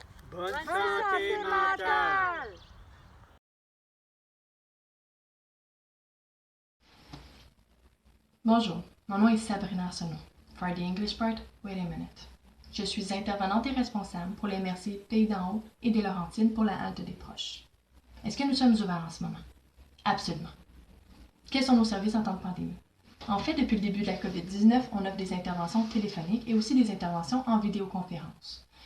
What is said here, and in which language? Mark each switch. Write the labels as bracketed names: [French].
[French] Bonne santé mentale! Bonjour, mon nom est Sabrina Arsenault. [English] For the English part, wait a minute. [French] Je suis intervenante et responsable pour les MRC Pays d'en Haut et des Laurentides pour la halte des proches. Est-ce que nous sommes ouverts en ce moment? Absolument. Quels sont nos services en temps de pandémie? En fait, depuis le début de la COVID-19, on offre des interventions téléphoniques et aussi des interventions en vidéoconférence.